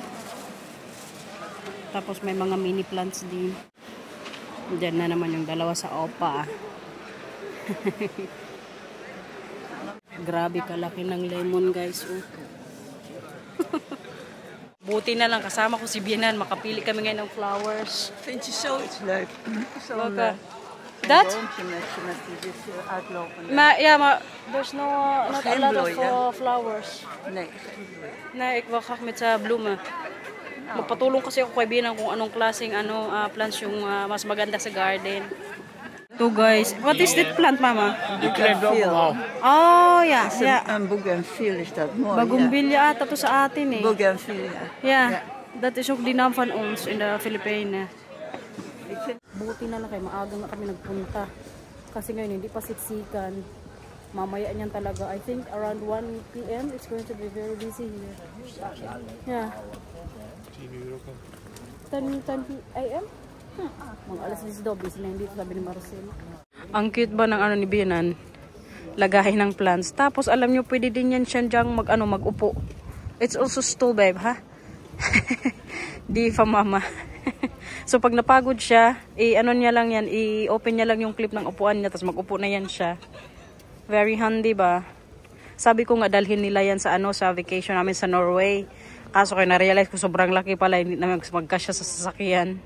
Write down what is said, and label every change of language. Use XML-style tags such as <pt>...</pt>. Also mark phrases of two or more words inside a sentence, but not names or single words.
<tl>Tapos may mga mini plants din. Diyan na naman yung dalawa sa OPA. Grabe kalaki ng lemon, guys. Buti na lang kasama ko si Bianan. Makapili kami ngayon ng flowers.</tl> <nl>Vind je zoiets leuk? Dat? Maar</nl> <en>there's not a lot of flowers.</en> <nl>Nee. Nee, ik wil graag met bloemen.</nl> <tl>Magpatulong kasi ako kay Binang kung anong klaseng plants yung mas maganda sa garden.</tl> <en>So guys, what is that plant, Mama? Bougainville.</en> <nl>Oh, ja. Een bougainville is dat mooi.</nl> <tl>Bougainville ata to sa atin Bougainville.</tl> <nl>Ja, dat is ook die naam van ons in de Filipijnen.</nl> <tl>Buti na lang kayo, maaga nga kami nagpunta. Kasi ngayon hindi pa siksikan. Mamaya niyan talaga.</tl> <en>I think around 1 PM it's going to be very busy here. Yeah. 10 AM?</en> <tl>Mga alas 10 daw, busy na hindi sabi ni Marcel. Ang cute ba ng ni Bianan? Lagahin ng plants. Tapos alam nyo, pwede din yan siya dyang mag-upo.</tl> <en>It's also stool, babe, ha? Di fa mama.</en> <tl>So pag napagod siya, niya lang yan, i-open niya lang yung clip ng upuan niya, tapos mag-upo na yan siya. Very handy ba? Sabi ko nga dalhin nila yan sa sa vacation namin sa Norway. Kaso kayo na-realize ko sobrang laki pala, hindi na magkasya sa sasakyan.</tl>